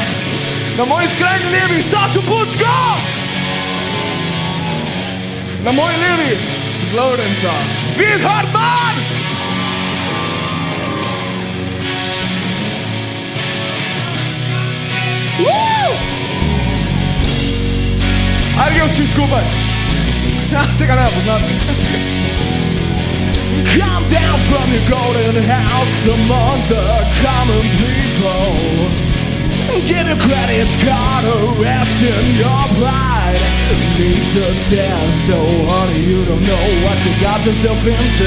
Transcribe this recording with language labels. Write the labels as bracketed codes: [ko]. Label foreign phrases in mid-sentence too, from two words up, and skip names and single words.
[sl] Na moji skrajni levi, Sašo Pučko! Na moji levi, z Lovrenca, Vid Hartman! Ajde, gremo vsi skupaj. Se ga ne poznate. [en] Come down from your golden house among the common people. Give your credit, God, a rest in your pride. Need to test, oh honey, you don't know what you got yourself into.